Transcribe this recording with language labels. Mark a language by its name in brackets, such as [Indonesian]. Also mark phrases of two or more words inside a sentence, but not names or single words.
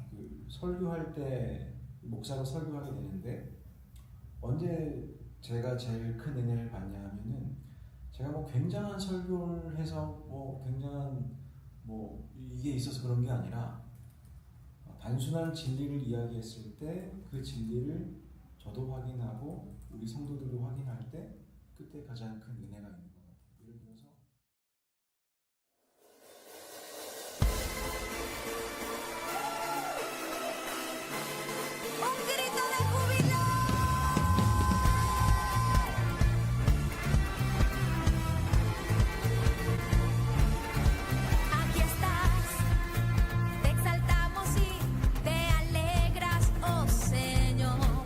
[Korean] 그 설교할 때 목사가 설교하게 되는데 언제 제가 제일 큰 은혜를 받냐 하면은 제가 뭐 굉장한 설교를 해서 뭐 굉장한 뭐 이게 있어서 그런 게 아니라 단순한 진리를 이야기했을 때 그 진리를 저도 확인하고 우리 성도들도 확인할 때 그때 가장 큰 은혜가 있는 것 같아요. 예를 들어서 [Spanish] Un grito de júbilo. Aquí estás, te exaltamos y te alegras, oh Señor.